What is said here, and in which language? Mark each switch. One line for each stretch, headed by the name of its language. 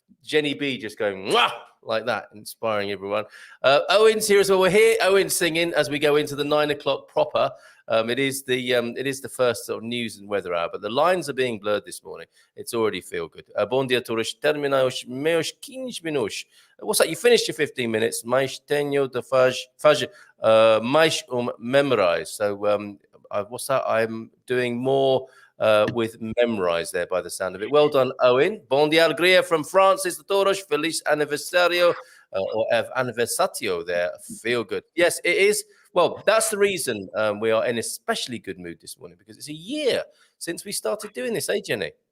English: Jenny B just going mwah, like that, inspiring everyone. Owen's here as well. We're here. Owen's singing as we go into the 9 o'clock proper. It is the first sort of news and weather hour, but the lines are being blurred this morning. It's already feel good.
Portuguese: Bom dia todos. Terminamos meus 15 minutos.
English: What's that? You finished your 15 minutes.
Portuguese: Mais tenho de fazer mais memorize.
English: So what's that? I'm doing more with memorize there by the sound of it. Well done, Owen.
Portuguese: Bom dia alegria
English: from Francis de Toros.
Portuguese: Feliz aniversario
English: or aniversario there. Feel good. Yes, it is. Well, that's the reason we are in especially good mood this morning, because it's a year since we started doing this, eh, Jenny?